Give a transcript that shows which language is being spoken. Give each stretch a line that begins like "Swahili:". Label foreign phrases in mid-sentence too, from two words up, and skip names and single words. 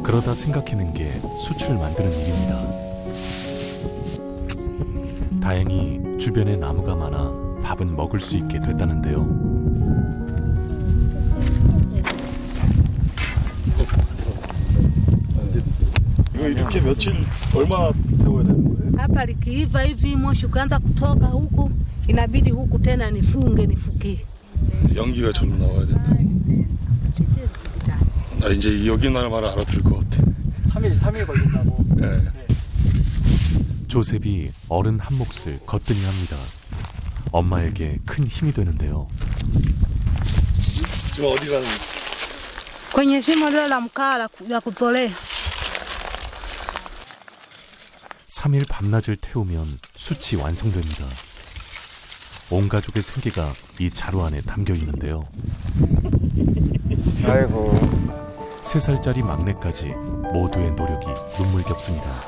Korean: 그러다 생각해낸 게 숯을 만드는 일입니다. 다행히 주변에 나무가 많아 밥은 먹을 수 있게 됐다는데요. 이거 이렇게 며칠 얼마나 태워야 되는 거예요?
Swahili: Hapa likiiva hivi moshi ukaanza kutoka huku, inabidi huku tena nifukie.
Korean: 연기가 절로 나와야 된다. 나 이제 여기 말 알아들을 것 같아. 3일 걸린다고. 네. 조셉이 어른 한 몫을 거뜬히 합니다. 엄마에게 큰 힘이 되는데요. 지금 어디 가는?
Swahili: kwenye shimo lile la mkaa la kutolea.
Korean: 3일 밤낮을 태우면 숯이 완성됩니다. 온 가족의 생계가 이 자루 안에 담겨 있는데요. 아이고. 3살짜리 막내까지 모두의 노력이 눈물겹습니다.